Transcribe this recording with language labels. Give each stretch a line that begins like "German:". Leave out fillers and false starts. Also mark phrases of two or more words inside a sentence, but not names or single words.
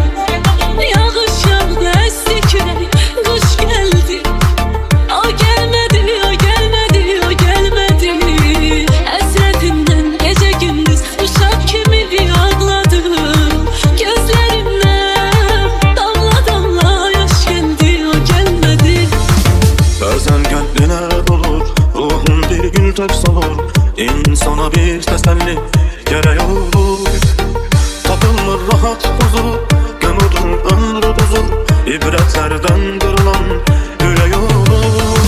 Azerbaijani: Yağış yağdı, əsti külək, qış gəldi. O gəlmədi, o gəlmədi, o gəlmədi. Həsrətimdən gecə gündüz uşaq kimi ağladım. Gözlərimdən damla damla yaş gəldi, o gəlmədi.
Turkish: Bazen kalbine dolur, ruhun bir gün tek solur. İnsana bir teselli gerek olur.
Azerbaijani: Tapılır rahat huzur, gömülür ömrü huzur.
Turkish: İbretlerden kırılan yürek olur.